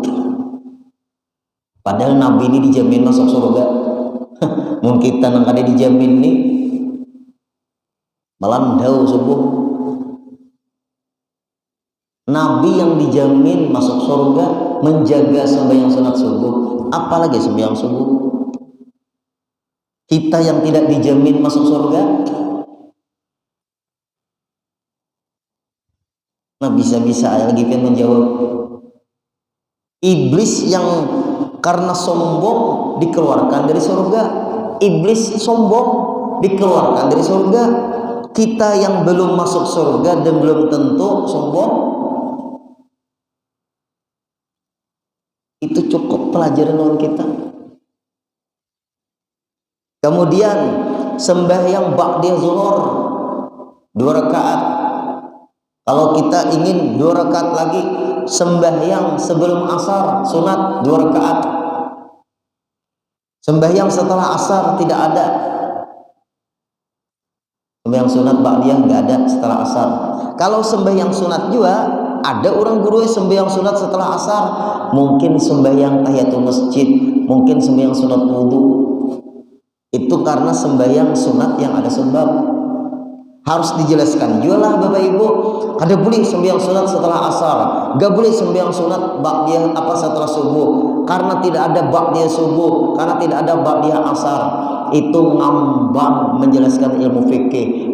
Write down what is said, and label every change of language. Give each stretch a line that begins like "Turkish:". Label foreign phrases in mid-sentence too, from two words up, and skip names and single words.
Indonesian: Padahal Nabi ini dijamin masuk surga. Mungkin kita nang ada dijamin nih malam dahulu subuh. Nabi yang dijamin masuk surga menjaga sembahyang sunat subuh, apalagi sembahyang subuh. Kita yang tidak dijamin masuk surga, nah bisa-bisa lagi pengen menjawab. Iblis yang karena sombong dikeluarkan dari surga. Iblis sombong dikeluarkan dari surga. Kita yang belum masuk surga dan belum tentu sombong, itu cukup pelajaran untuk kita. Kemudian sembahyang ba'diyah zuhur 2 rakaat. Kalau kita ingin 2 rakaat lagi, sembahyang sebelum asar sunat 2 rakaat. Sembahyang setelah asar tidak ada. Sembahyang sunat ba'diyah enggak ada setelah asar. Kalau sembahyang sunat juga ada orang guru yang sembahyang sunat setelah asar, mungkin sembahyang tahiyatul masjid, mungkin sembahyang sunat wudu. Itu karena sembahyang sunat yang ada sebab. Harus dijelaskan juga lah Bapak Ibu. Ada boleh sembahyang sunat setelah asar, gak boleh sembahyang sunat ba'diyah setelah subuh, karena tidak ada ba'diyah subuh, karena tidak ada ba'diyah asar. Itu ngambang menjelaskan ilmu fikih.